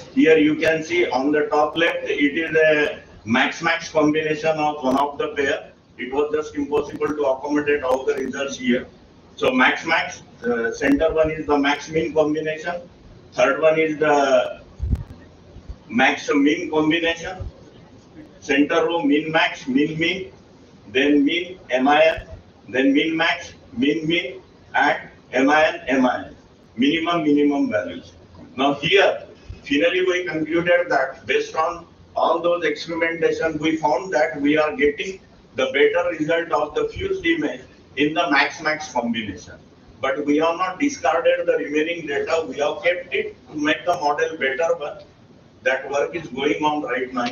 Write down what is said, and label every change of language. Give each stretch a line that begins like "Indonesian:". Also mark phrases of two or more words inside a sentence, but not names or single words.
English: Here you can see on the top left, it is a max-max combination of one of the pair. It was just impossible to accommodate all the results here. So max-max, center one is the max-min combination. Third one is the max-min combination. Center row min-max, min-min, then min, MIN, then min-max, min-min, and MIN. Minimum values. Now here, finally we concluded that based on all those experimentations, we found that we are getting the better result of the fused image in the max-max combination. But we have not discarded the remaining data. We have kept it to make the model better, but that work is going on right now.